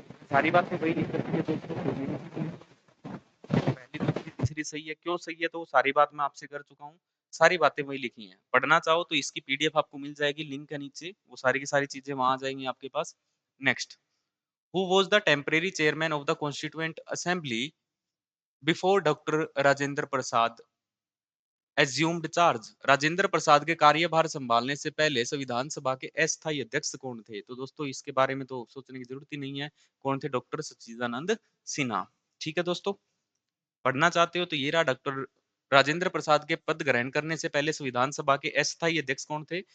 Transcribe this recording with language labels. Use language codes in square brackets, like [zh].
[hi] सारी बातें वही लिख सकती है दोस्तों, पहली दूसरी तीसरी सही है। क्यों सही है? तो सारी बात मैं आपसे कर चुका हूँ, सारी बातें वही लिखी हैं। पढ़ना चाहो तो इसकी पीडीएफ आपको मिल जाएगी, लिंक है नीचे, वो सारी की सारी चीजें वहां आ जाएंगी आपके पास। [en] Next, who was the temporary chairman of the Constituent Assembly before Dr. Rajendra Prasad assumed charge? [hi] Rajendra Prasad के कार्यभार संभालने से पहले संविधान सभा के अस्थायी अध्यक्ष कौन थे? तो दोस्तों इसके बारे में तो सोचने की जरूरत ही नहीं है। कौन थे? डॉक्टर सच्चिदानंद सिन्हा। ठीक है दोस्तों, पढ़ना चाहते हो तो ये रहा, डॉक्टर राजेंद्र प्रसाद के पद ग्रहण करने से पहले संविधान सभा के अस्थायी अध्यक्ष कौन थे?